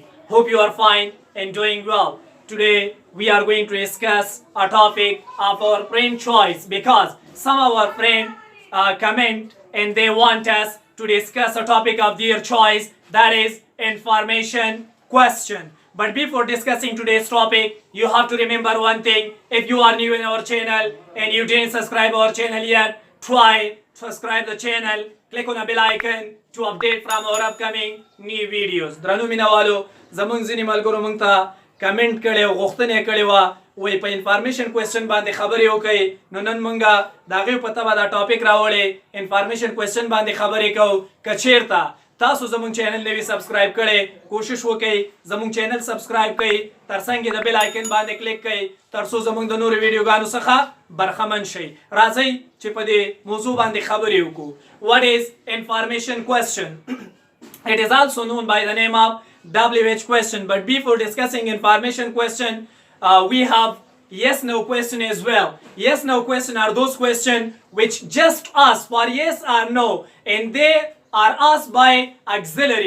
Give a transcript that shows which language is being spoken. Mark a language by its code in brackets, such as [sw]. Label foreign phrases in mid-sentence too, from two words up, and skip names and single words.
[en] Hope you are fine and doing well. Today we are going to discuss a topic of our friend choice because some of our friends comment and they want us to discuss a topic of their choice, that is information question. But before discussing today's topic, you have to remember one thing. If you are new in our channel and you didn't subscribe our channel yet, try subscribe the channel, click on the bell icon to update from our upcoming new videos. [ps] درنو مینوالو زمونږ ځینې ملګرو مونږ ته کمنټ کړی او غوښتنه کړې وه وایي په [en] information question [ps] باندې خبرې وکړئ نو نن مونږ د هغې په تبه دا ټاپک راوړی انفارمیشن کوېسچن باندې خبرې کوو که چیرته تاسو زمونږ چینل نوی سبسکرایب کړئ کوشش وکړئ زمونږ چینل سبسکرایب کړئ ترڅنګ یې د [en] bell icon [ps] باندې کلیک کړئ تر څو زمونږ د نورو ویډیوګانو څخه برخمن شئ راځئ چې په دې موضوع باندې خبرې وکړو [en] What is information question? It is also known by the name of WH question. But before discussing information question, we have yes no question as well. Yes no question are those questions which just ask for yes or no and they are asked by auxiliary.